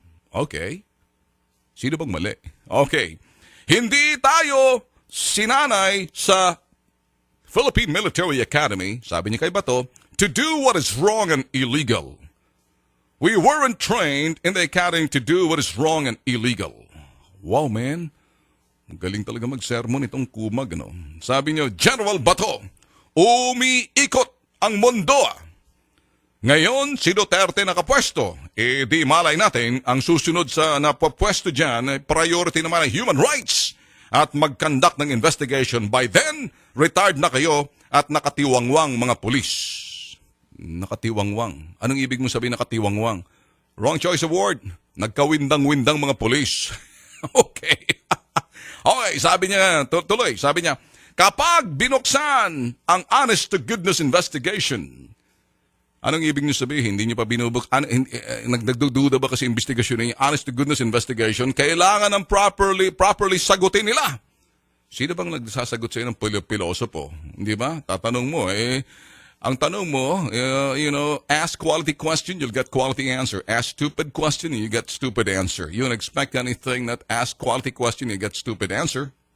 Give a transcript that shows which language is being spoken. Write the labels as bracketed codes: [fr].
[tl] Okay, sino bang mali? Okay, hindi tayo sinanay sa Philippine Military Academy, sabi niya kay Bato, [en] to do what is wrong and illegal. We weren't trained in the academy to do what is wrong and illegal. Wow, man. [tl] Galing talaga mag-sermon itong kumag, no? Sabi niyo, General Bato, umiikot ang mundo. Ngayon, si Duterte nakapwesto. Di malay natin, ang susunod sa napapwesto dyan, priority naman ay human rights. At mag-conduct ng investigation. By then, retired na kayo at nakatiwangwang mga pulis. Nakatiwangwang. Anong ibig mo sabihin nakatiwangwang? [en] Wrong choice of word. [tl] Nagkawindang-windang mga pulis. Okay. Okay, sabi niya, tuloy, sabi niya, kapag binuksan ang [en] honest-to-goodness investigation, [tl] anong ibig niyo sabihin? Hindi niyo pa nagdududa ba kasi investigasyon niya? [en] Honest-to-goodness investigation, [tl] kailangan ng properly sagutin nila. Sino bang nagsasagot sa'yo ng pilosopo? Hindi ba? Tatanong mo, ang tanong mo, [en] ask quality question, you'll get quality answer. Ask stupid question, you get stupid answer. You don't expect anything that ask quality question, you get stupid answer.